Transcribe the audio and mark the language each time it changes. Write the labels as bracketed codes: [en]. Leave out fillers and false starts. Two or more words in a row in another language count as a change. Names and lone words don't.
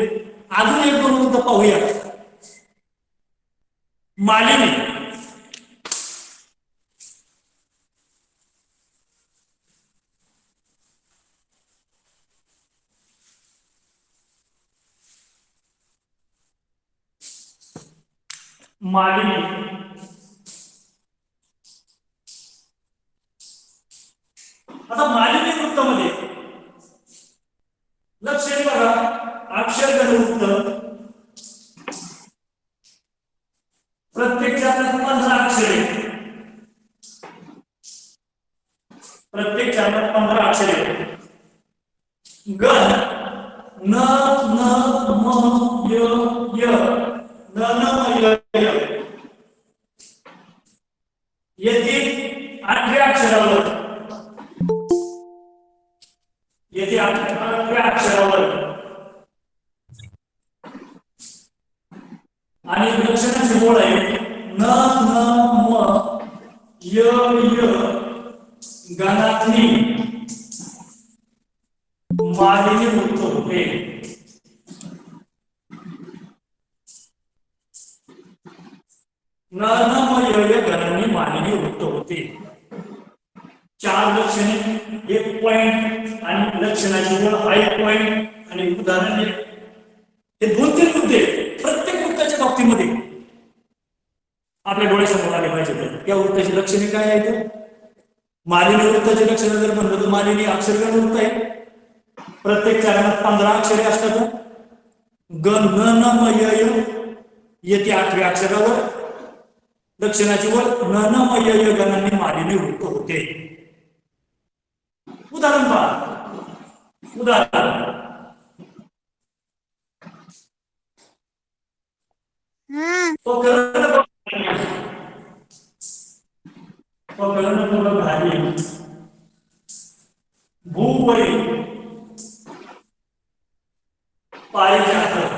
[mr] अजून एक दोन वृत्त पाहूया. मालिनी मालिनी आता मालिनी वृत्तामध्ये लक्ष बघा, अक्षरगण वृत्त प्रत्येक चरणात 15 अक्षरे. प्रत्येक चरणात 15 अक्षरे. गण न न म य य न न म य य येथे 8व्या अक्षरावर येथे 8व्या अक्षरावर आणि लक्षणाची ओळ आहे न न म य य गणातली मालिनी वृत्त होते. न न म य य गणांनी मालिनी वृत्त होते. 4 लक्षणे, 1 पॉइंट आणि लक्षणाची ओळ 1 पॉइंट आणि उदाहरण हे 2-3 मुद्दे प्रत्येक वृत्ताच्या बाबतीमध्ये आपल्या डोळ्यासमोर आले पाहिजे. त्या वृत्ताची लक्षणे काय आहेत? मालिनी वृत्ताची लक्षणे जर म्हणलं तर मालिनी अक्षरगण वृत्त आहे. प्रत्येक चरणात 15 अक्षरे असतात. गण न न म य य येते 8व्या अक्षरावर. लक्षणाची ओळ न न म य य गणांनी मालिनी वृत्त होते. उदाहरण पहा. उदाहरण घाली भूवरी पारिजात.